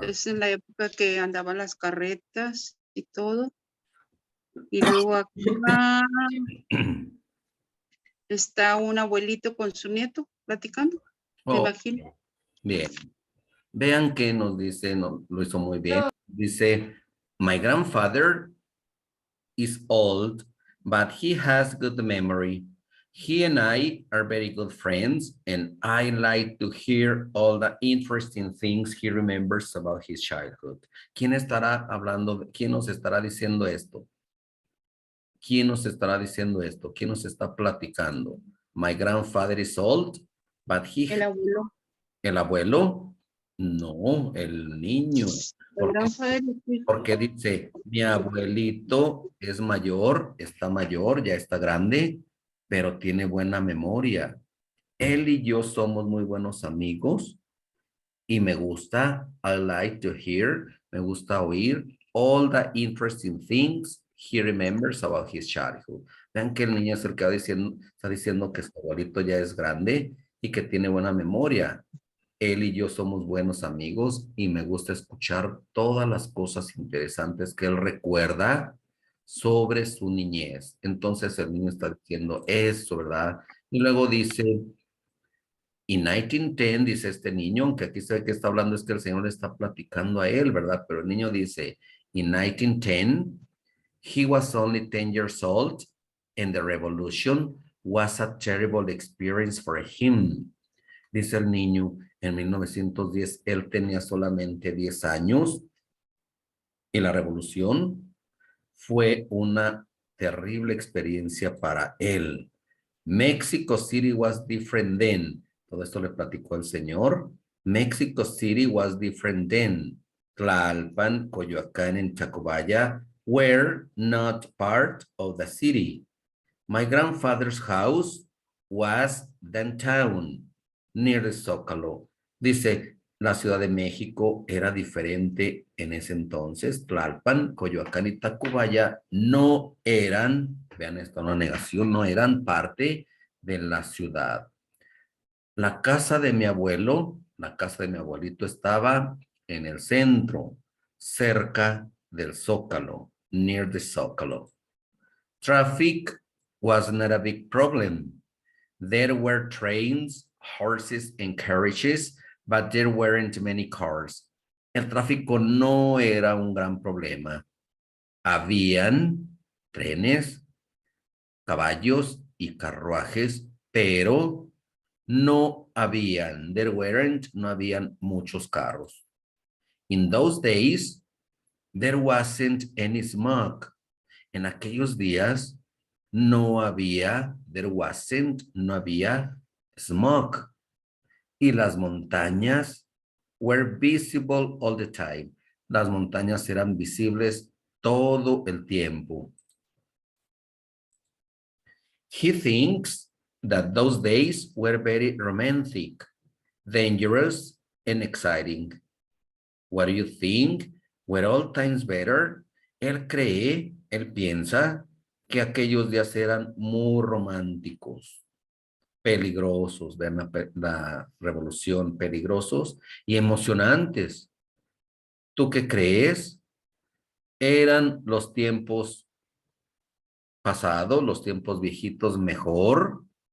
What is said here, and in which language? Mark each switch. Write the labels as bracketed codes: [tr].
[es] Es en la época que andaban las carretas y todo. Y luego acá está un abuelito con su nieto platicando, me oh, imagino. bien. Vean que nos dice, lo hizo muy bien. [en] Dice, my grandfather is old, but he has good memory. He and I are very good friends, and I like to hear all the interesting things he remembers about his childhood. [es] ¿Quién estará hablando? ¿Quién nos estará diciendo esto? ¿Quién nos estará diciendo esto? ¿Quién nos está platicando? [en] My grandfather is old, but [es] El abuelo. ¿El abuelo? No, el niño. El Porque, [en] grandfather is [es] porque dice, mi abuelito es mayor, está mayor, ya está grande, pero tiene buena memoria. Él y yo somos muy buenos amigos y me gusta, [en] I like to hear, [es] me gusta oír [en] all the interesting things he remembers about his childhood. [es] Vean que el niño es el que está diciendo que su abuelito ya es grande y que tiene buena memoria. Él y yo somos buenos amigos y me gusta escuchar todas las cosas interesantes que él recuerda sobre su niñez. Entonces el niño está diciendo eso, ¿verdad? Y luego dice, in 1910, dice este niño, aunque aquí se ve que está hablando, es que el Señor le está platicando a él, ¿verdad? Pero el niño dice, [en] in 1910, he was only 10 years old and the revolution was a terrible experience for him. [es] Dice el niño, en 1910 él tenía solamente 10 años y la revolución fue una terrible experiencia para él. [en] Mexico City was different then. [es] Todo esto le platicó el señor. [en] Mexico City was different then. Tlalpan, Coyoacán, and Tacubaya were not part of the city. My grandfather's house was downtown, near the Zócalo. [es] Dice, la Ciudad de México era diferente en ese entonces. Tlalpan, Coyoacán y Tacubaya no eran, vean esto, una negación, no eran parte de la ciudad. La casa de mi abuelo, la casa de mi abuelito estaba en el centro, cerca del Zócalo, [en] near the Zócalo. Traffic was not a big problem. There were trains, horses, and carriages, but there weren't many cars. [es] El tráfico no era un gran problema. Habían trenes, caballos y carruajes, pero no habían muchos carros. [en] In those days, there wasn't any smog. [es] En aquellos días no había smog. Y las montañas [en] were visible all the time. [es] Las montañas eran visibles todo el tiempo. [en] He thinks that those days were very romantic, dangerous, and exciting. What do you think? Were all times better? [es] Él piensa que aquellos días eran muy románticos, peligrosos, vean la revolución, peligrosos y emocionantes. ¿Tú qué crees? ¿Eran los tiempos pasados, los tiempos viejitos mejor?